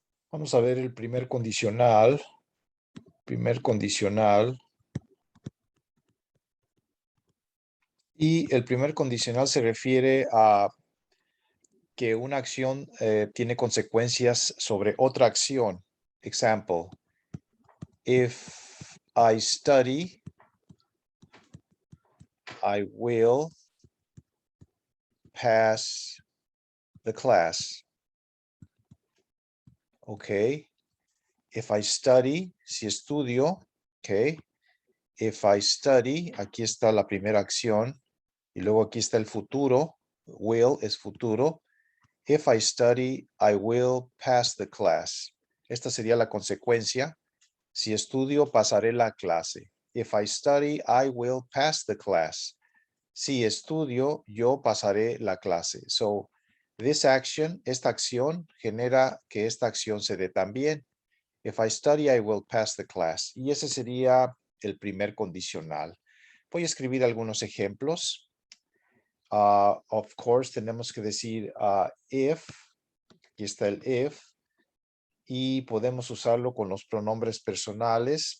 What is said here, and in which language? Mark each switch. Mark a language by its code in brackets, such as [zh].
[es] Vamos a ver el primer condicional. Primer condicional. Y el primer condicional se refiere a que una acción tiene consecuencias sobre otra acción. [en] Example. If I study, I will pass the class. Okay. If I study, [es] si estudio, [en] okay. If I study, [es] aquí está la primera acción. Y luego aquí está el futuro. Will es futuro. [en] If I study, I will pass the class. [es] Esta sería la consecuencia. Si estudio, pasaré la clase. [en] If I study, I will pass the class. [es] Si estudio, yo pasaré la clase. [en] So, this action, [es] esta acción, genera que esta acción se dé también. [en] If I study, I will pass the class. [es] Y ese sería el primer condicional. Voy a escribir algunos ejemplos. [en] Of course, [es] tenemos que decir if. Aquí está el if. Y podemos usarlo con los pronombres personales.